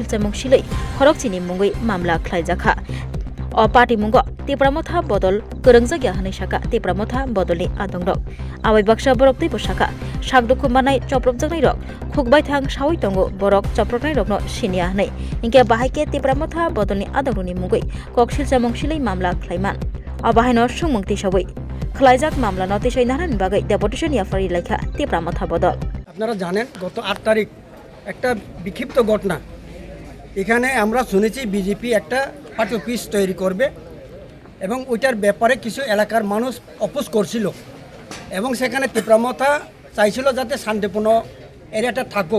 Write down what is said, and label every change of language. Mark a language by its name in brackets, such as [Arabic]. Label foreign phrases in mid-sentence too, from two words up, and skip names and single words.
[Kok Borok] chamung silai khorok chini mungui mamla khlaijaka o party mungo te pramatha bodol gorongjagya hanai saka te pramatha bodolni adong rok abai baksa borok tei posaka sakdukhu manai choprokjaknai rok khukbai thang sawi tongo borok choproknai rok no sinia hanai ingke bahaike te pramatha bodolni adongni mungui koksil chamung silai mamla khlaiman abahaino sungmungti sabai khlaijak mamla noti sainahan bagai deportation yafari লেখা te pramatha bodol [Bangla] আপনারা জানেন গত 8 তারিখ একটা বিক্ষিপ্ত ঘটনা এখানে আমরা শুনেছি বিজেপি একটা [English] party office [Bangla] তৈরি করবে এবং ওইটার ব্যাপারে কিছু এলাকার মানুষ অপোজ করছিল এবং সেখানে তীব্রমতা চাইছিল যাতে শান্তিপূর্ণ এরিয়াটা থাকুক